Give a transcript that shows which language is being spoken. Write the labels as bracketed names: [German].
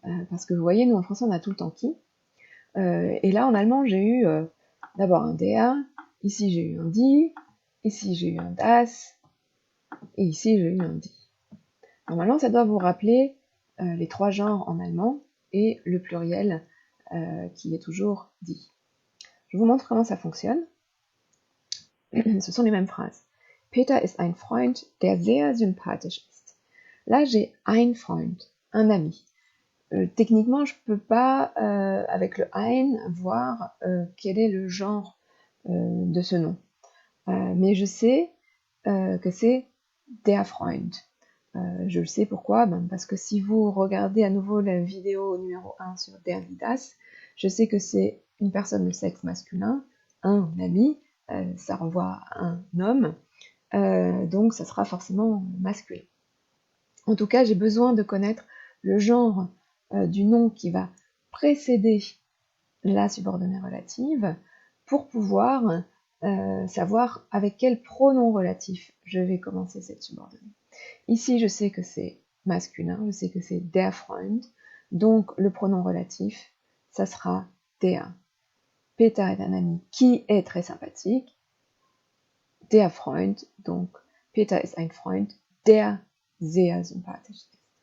[French] Parce que vous voyez, nous en français, on a tout le temps qui. Et là, en allemand, j'ai eu d'abord un der, ici j'ai eu un die, ici j'ai eu un das, et ici j'ai eu un die. Normalement, ça doit vous rappeler les trois genres en allemand et le pluriel qui est toujours die. Je vous montre comment ça fonctionne. Ce sont les mêmes phrases. [German] Peter ist ein Freund, der sehr sympathisch ist. [French] Là, j'ai ein Freund, un ami. Techniquement, je ne peux pas, avec le ein, voir quel est le genre de ce nom. Mais je sais que c'est der Freund. Je le sais pourquoi, parce que si vous regardez à nouveau la vidéo numéro 1 sur der die das, je sais que c'est une personne de sexe masculin, un ami, ça renvoie à un homme, donc ça sera forcément masculin. En tout cas, j'ai besoin de connaître le genre du nom qui va précéder la subordonnée relative pour pouvoir savoir avec quel pronom relatif je vais commencer cette subordonnée. Ici, je sais que c'est masculin, je sais que c'est der Freund, donc le pronom relatif, ça sera der. Peter est un ami qui est très sympathique. [German] Der Freund, donc Peter ist ein Freund, der sehr sympathisch ist.